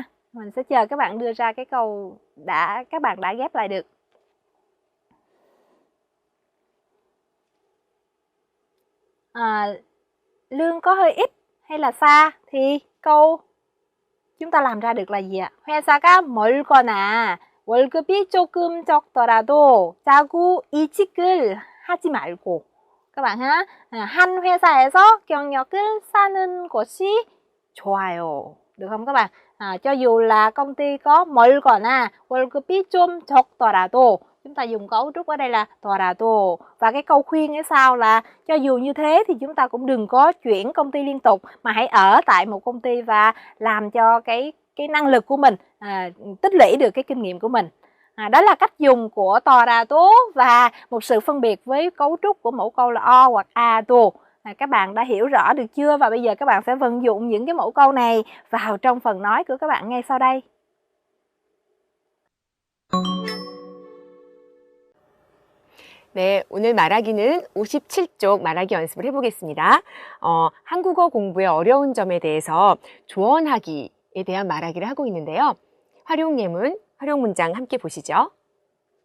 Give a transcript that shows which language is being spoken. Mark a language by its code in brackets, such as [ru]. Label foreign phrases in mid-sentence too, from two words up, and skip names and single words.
[vi] Mình sẽ chờ các bạn đưa ra cái câu các bạn đã ghép lại được. Lương có hơi ít hay là xa thì câu chúng ta làm ra được là gì ạ? [ko] 회사가 멀거나 월급이 조금 적더라도 자고 이직을 하지 말고. [vi] Các bạn ha, [ko] 한 회사에서 경력을 쌓는 것이 좋아요. [vi] Được không các bạn? Cho dù là công ty có [ko] 멀거나 월급이 좀 적더라도, [vi] chúng ta dùng cấu trúc ở đây là 더라도, và cái câu khuyên ở sau là cho dù như thế thì chúng ta cũng đừng có chuyển công ty liên tục, mà hãy ở tại một công ty và làm cho cái năng lực của mình, tích lũy được cái kinh nghiệm của mình. Đó là cách dùng của 더라도 và một sự phân biệt với cấu trúc của mẫu câu là o hoặc a도. Các bạn đã hiểu rõ được chưa? Và bây giờ các bạn sẽ vận dụng những cái mẫu câu này vào trong phần nói của các bạn ngay sau đây. [ko] 네, 오늘 말하기는 57쪽 말하기 연습을 해보겠습니다. 한국어 공부의 어려운 점에 대해서 조언하기에 대한 말하기를 하고 있는데요. 활용 문장 함께 보시죠.